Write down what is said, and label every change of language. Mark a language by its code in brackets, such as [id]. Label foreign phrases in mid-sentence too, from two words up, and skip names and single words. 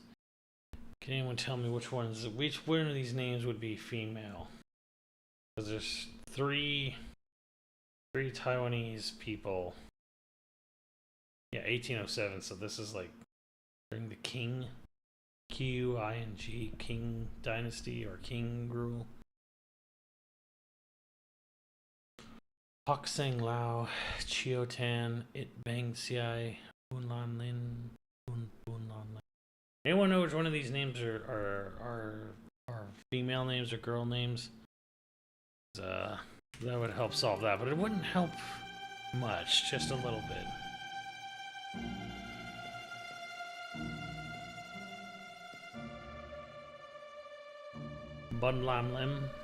[en] Can anyone tell me which one of these names would be female? Because there's three Taiwanese people. Yeah, 1807. So this is like during the Qing, Qing, Qing Dynasty or Qing rule. Hok Seng Lao, Chiao Tan, It Bang Xiai, Bun Lan Lin, Bun Lan Lin. Anyone know which one of these names are female names or girl names? That would help solve that, but it wouldn't help much, just a little bit. Bun Lam Lim?